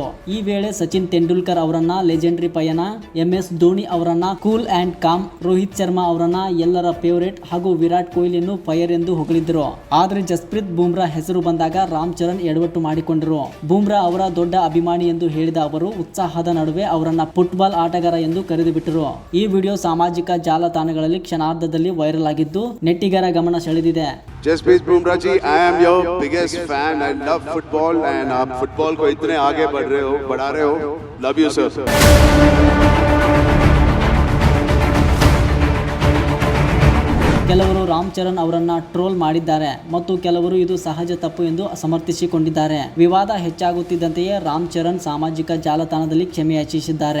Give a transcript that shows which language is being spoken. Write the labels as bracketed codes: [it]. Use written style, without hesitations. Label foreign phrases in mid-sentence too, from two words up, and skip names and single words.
[kn] ಈ ವೇಳೆ ಸಚಿನ್ ತೆಂಡೂಲ್ಕರ್ ಅವರನ್ನ ಲೆಜೆಂಡರಿ ಪಯಣ, MS ಧೋನಿ ಅವರನ್ನ [en] cool and calm, [kn] ರೋಹಿತ್ ಶರ್ಮಾ ಅವರನ್ನ ಎಲ್ಲರ ಫೇವರೇಟ್ ಹಾಗೂ ವಿರಾಟ್ ಕೊಹ್ಲಿಯನ್ನು ಫೈರ್ ಎಂದು ಹೊಗಳಿದ್ರು. ಆದರೆ ಜಸ್ಪ್ರೀತ್ ಬುಮ್ರಾ ಹೆಸರು ಬಂದಾಗ ರಾಮ್ ಚರಣ್ ಎಡವಟ್ಟು ಮಾಡಿಕೊಂಡರು. ಬುಮ್ರಾ ಅವರ ದೊಡ್ಡ ಅಭಿಮಾನಿ ಎಂದು ಹೇಳಿದ ಅವರು ಉತ್ಸಾಹದ ನಡುವೆ ಅವರನ್ನ ಫುಟ್ಬಾಲ್ ಆಟಗಾರ ಎಂದು ಕರೆದು ಬಿಟ್ಟರು. ಈ ವಿಡಿಯೋ ಸಾಮಾಜಿಕ ಜಾಲತಾಣಗಳಲ್ಲಿ ಕ್ಷಣಾರ್ಧದಲ್ಲಿ ವೈರಲ್ ಆಗಿದ್ದು ನೆಟ್ಟಿಗರ ಗಮನ ಸೆಳೆದಿದೆ. [en] जसप्रीत बुमराह जी, I am your biggest fan. I love football and [hi] आप फुटबॉल को इतने आगे बढ़ा रहे हो. [en] love you sir. [kn] ಕೆಲವರು ರಾಮ್ ಚರಣ್ ಅವರನ್ನ ಟ್ರೋಲ್ ಮಾಡಿದ್ದಾರೆ ಮತ್ತು ಕೆಲವರು ಇದು ಸಹಜ ತಪ್ಪು ಎಂದು ಸಮರ್ಥಿಸಿಕೊಂಡಿದ್ದಾರೆ. ವಿವಾದ ಹೆಚ್ಚಾಗುತ್ತಿದ್ದಂತೆಯೇ ರಾಮ್ ಚರಣ್ ಸಾಮಾಜಿಕ ಜಾಲತಾಣದಲ್ಲಿ ಕ್ಷಮೆಯಾಚಿಸಿದ್ದಾರೆ.